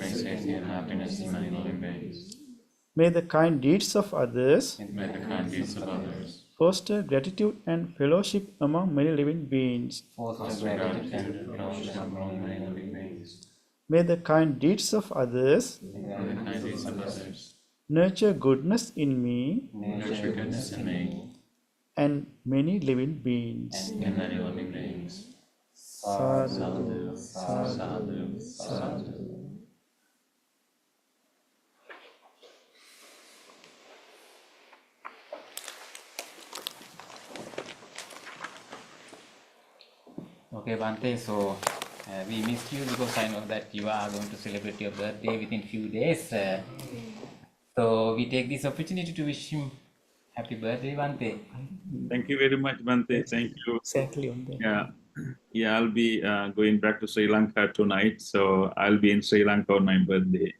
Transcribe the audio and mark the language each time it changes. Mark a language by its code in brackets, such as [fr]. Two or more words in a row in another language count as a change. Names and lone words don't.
[en] May the kind deeds of others foster gratitude and fellowship among many living beings. May the kind deeds of others nurture goodness in me and many living beings. [pi] Sadhu, sadhu, sadhu. [en] Okay, Bante, so we missed you because I know that you are going to celebrate your birthday within few days. So we take this opportunity to wish him happy birthday, Bante. Thank you very much, Bante. Thank you. Exactly on that. Yeah, I'll be going back to Sri Lanka tonight, so I'll be in Sri Lanka on my birthday.